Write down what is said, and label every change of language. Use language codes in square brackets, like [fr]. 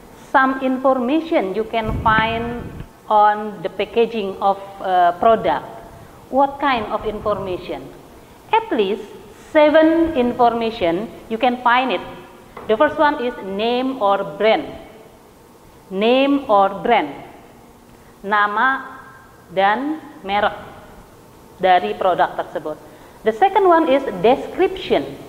[en] Some information you can find on the packaging of product. What kind of information? At least 7 information you can find it. The first one is name or brand. Name or brand. [id] Nama dan merek dari produk tersebut. [en] The second one is description.